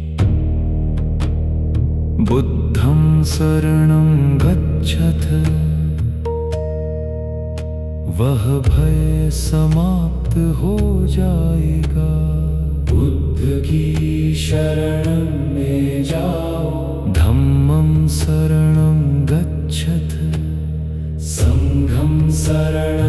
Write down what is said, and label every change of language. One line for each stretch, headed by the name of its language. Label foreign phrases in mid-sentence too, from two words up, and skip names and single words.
Pali: बुद्धं शरणं गच्छथ,
Hindi: वह भय समाप्त हो जाएगा। बुद्ध की शरण में जाओ,
Pali: धम्मं शरणं गच्छथ, संघं शरणं